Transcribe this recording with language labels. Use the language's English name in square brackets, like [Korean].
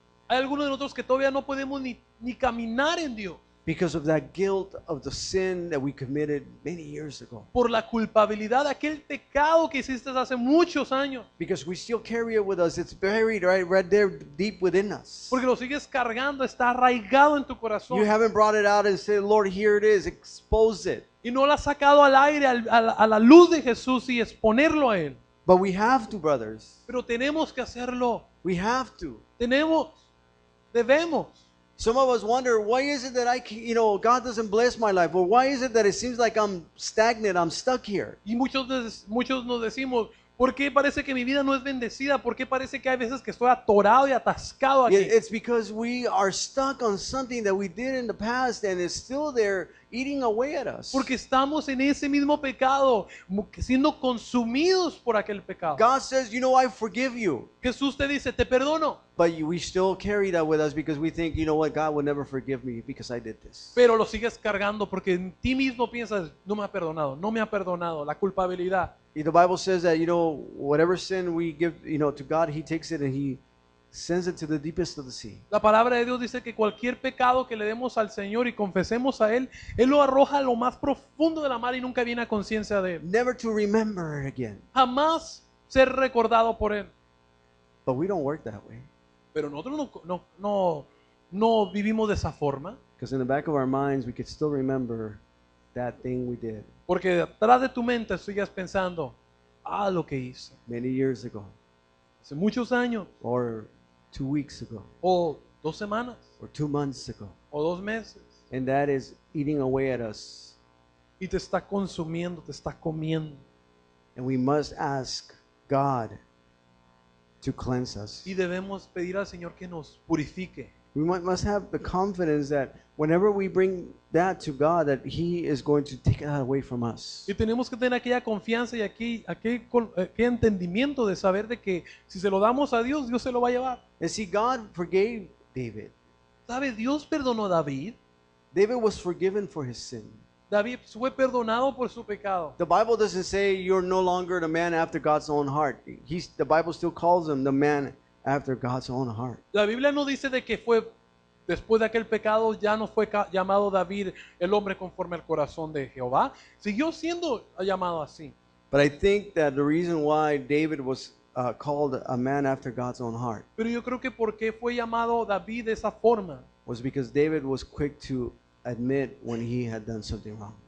[Spanish] Hay algunos de nosotros que todavía no podemos ni caminar en Dios [English] because of that guilt of the sin that we committed many years ago. [Spanish] por la culpabilidad de aquel pecado que hiciste hace muchos años. [English] Because we still carry it with us. It's buried right there deep within us. [Spanish] Porque lo sigues cargando, está arraigado en tu corazón. [English] You haven't brought it out and said, Lord, here it is. Expose it. [Spanish] Y no lo has sacado al aire, a la luz de Jesús y exponerlo a Él. [English] But we have to, brothers. [Spanish] Pero tenemos que hacerlo. [English] We have to. [Spanish] Debemos. [English] Some of us wonder, why is it that God doesn't bless my life? Or why is it that it seems like I'm stagnant, I'm stuck here? [Spanish] Y muchos nos decimos, ¿por qué parece que mi vida no es bendecida? ¿Por qué parece que hay veces que estoy atorado y atascado aquí? [English] It's because we are stuck on something that we did in the past and it's still there eating away at us. [Spanish] Porque estamos en ese mismo pecado, siendo consumidos por aquel pecado. [English] God says, you know, I forgive you. [Spanish] Jesús te dice, te perdono. [English] But we still carry that with us because we think, you know what, God would never forgive me because I did this. [Spanish] Pero lo sigues cargando porque en ti mismo piensas, no me ha perdonado, la culpabilidad. [English] The Bible says that, you know, whatever sin we give, you know, to God, He takes it and He sends it to the deepest of the sea. [Spanish] La palabra de Dios dice que cualquier pecado que le demos al Señor y confesemos a Él, Él lo arroja a lo más profundo de la mar y nunca viene a conciencia de Él. [English] Never to remember it again. [Spanish] Jamás ser recordado por Él. [English] But we don't work that way. [Spanish] Pero nosotros no vivimos de esa forma. [English] Because in the back of our minds, we could still remember that thing we did [Spanish] Porque detrás de tu mente sigues pensando, lo que hice [English] many years ago, [Spanish] hace muchos años, [English] or 2 weeks ago, [Spanish] o 2 semanas, [English] or 2 months ago. [Spanish] o 2 meses. [English] And that is eating away at us. [Spanish] Y te está consumiendo, te está comiendo. [English] And we must ask God to cleanse us. [Spanish] Y debemos pedir al Señor que nos purifique. [English] We must have the confidence that whenever we bring that to God, that He is going to take that away from us. [Spanish] Y tenemos que tener aquella confianza y aquel entendimiento de saber de que si se lo damos a Dios, Dios se lo va a llevar. [English] And see, God forgave David. [Spanish] ¿Sabe? Dios perdonó a David. [English] David was forgiven for his sin. [Spanish] David fue perdonado por su pecado. [English] The Bible doesn't say you're no longer the man after God's own heart. The Bible still calls him the man after God's own heart. [Spanish] La Biblia no dice de que fue después de aquel pecado ya no fue llamado David el hombre conforme al corazón de Jehová. Siguió siendo llamado así. [English] But I think that the reason why David was called a man after God's own heart [Spanish] Pero yo creo que porque fue llamado David de esa forma, [English] was because David was quick to admit when he had done something wrong.